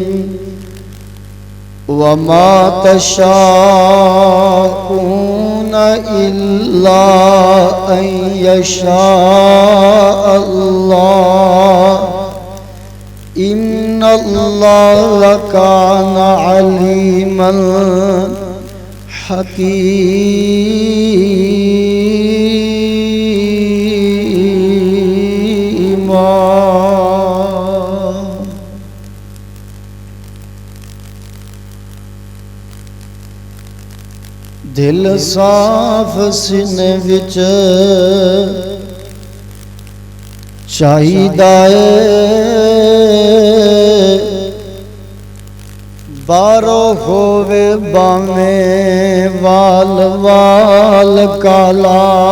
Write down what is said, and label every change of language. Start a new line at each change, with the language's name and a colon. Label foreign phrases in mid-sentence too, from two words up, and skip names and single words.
Arabic: وما تشاءون إلا أن يشاء الله. إن الله كان عليما حكيما.
Punjabi: دل صاف سینے وچ چاہیدا اے، بارو ہووے باویں وال وال کالا.